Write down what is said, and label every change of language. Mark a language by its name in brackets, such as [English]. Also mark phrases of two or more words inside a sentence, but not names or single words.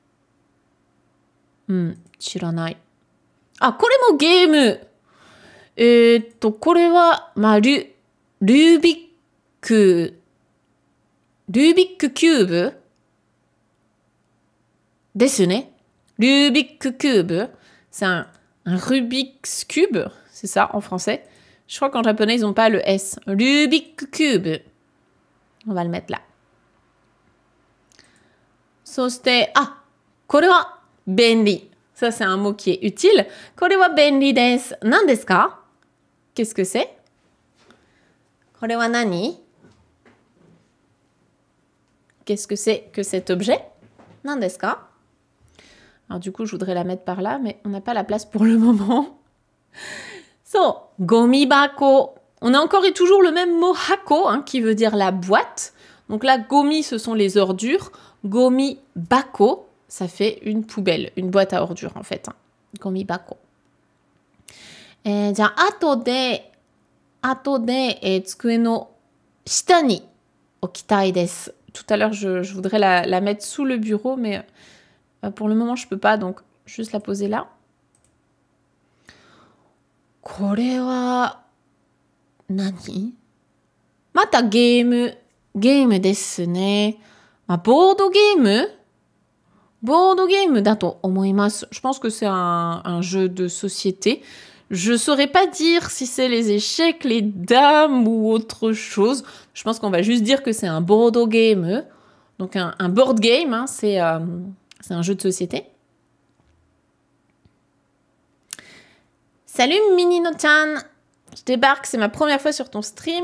[Japanese] 知らない。あ、これもゲーム。これは、まあ、ルービックキューブですね。 [French] ルービックキューブ。C'est un Rubik's Cube, c'est ça en français. Je crois qu'en japonais, ils n'ont pas le S. Rubik's Cube. On va le mettre là. [Japanese] そして、これは便利。 [French] Ça, c'est un mot qui est utile. [Japanese] これは便利です。何ですか？ [French] Qu'est-ce que c'est? [Japanese] これは何？ [French] Qu'est-ce que c'est que cet objet? [Japanese] 何ですか？ [French] Alors du coup, je voudrais la mettre par là, mais on n'a pas la place pour le moment. So, gomibako. On a encore et toujours le même mot hako, hein, qui veut dire la boîte. Donc là, gomi, ce sont les ordures. Gomibako, ça fait une poubelle, une boîte à ordures en fait. Hein. Gomibako. [Japanese] じゃあ、後で、机の下に置きたいです。 [French] Tout à l'heure, je voudrais la mettre sous le bureau, mais pour le moment, je peux pas, donc juste la poser là. [Japanese] これは何？またゲームですね。まあ、ボードゲームだと思います。 [French] Je pense que c'est un jeu de société. Je saurais pas dire si c'est les échecs, les dames ou autre chose. Je pense qu'on va juste dire que c'est un [English] board game. [French] Donc un [English] board game, [French] hein, c'est un jeu de société. Salut Minino-chan, je débarque, c'est ma première fois sur ton stream.